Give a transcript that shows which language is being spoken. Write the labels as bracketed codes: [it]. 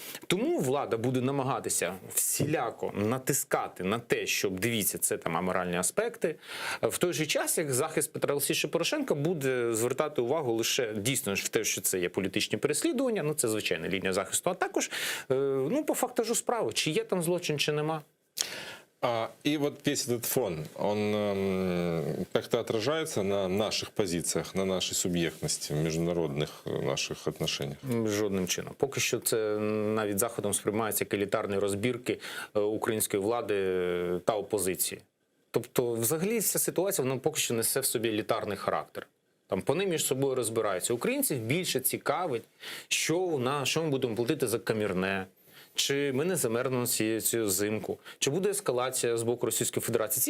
[uk] Тому влада буде намагатися всіляко натискати на те, щоб, дивіться, це аморальні аспекти. В той же час, як захист Петра Олексійовича Порошенка буде звертати увагу лише дійсно в те, що це є політичні переслідування, це звичайна лінія захисту, а також по фактажу справи, чи є там злочин, чи нема. [ru] И вот весь этот фон, он как-то отражается на наших позициях, на нашей субъектности в международных наших отношениях? [uk] Жодним чином. Поки що це навіть Заходом сприймається як елітарні розбірки української влади та опозиції. Тобто, взагалі, вся ситуація, вона поки що несе в собі елітарний характер. Вони між собою розбираються. Українців більше цікавить, що ми будемо платити за камірне, чи ми не замерзнемо цю зимку, чи буде ескалація з боку Російської Федерації.